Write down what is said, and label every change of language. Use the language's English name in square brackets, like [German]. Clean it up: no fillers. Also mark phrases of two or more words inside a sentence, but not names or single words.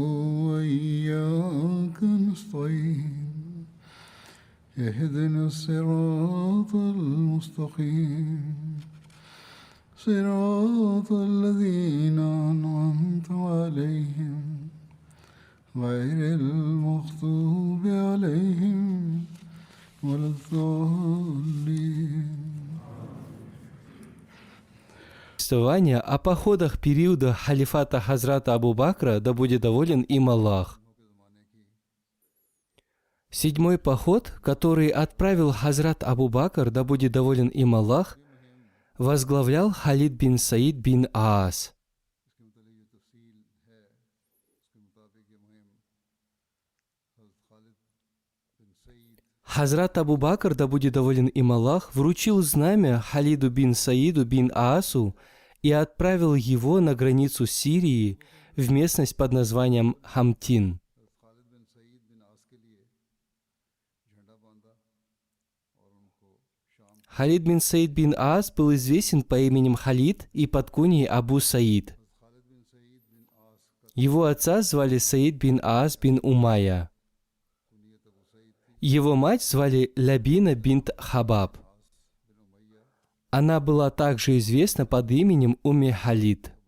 [Arabic] وإياك نستعين اهدنا الصراط المستقيم صراط الذين أنعمت عليهم غير المغضوب عليهم ولا الضالين. [Russian] Повествование о походах периода халифата Хазрата Абу Бакра, да будет доволен им Аллах. Седьмой поход, который отправил Хазрат Абу Бакр, да будет доволен им Аллах, возглавлял Халид бин Саид бин Аас. Хазрат Абу Бакр, да будет доволен им Аллах, вручил знамя Халиду бин Саиду бин Аасу и отправил его на границу Сирии в местность под названием Хамтин. Халид бин Саид бин Аас был известен по именем Халид и под куньей Абу Саид. Его отца звали Саид бин Аас бин Умайя. Его мать звали Лябина бинт Хабаб. Она была также известна под именем Умми Халид.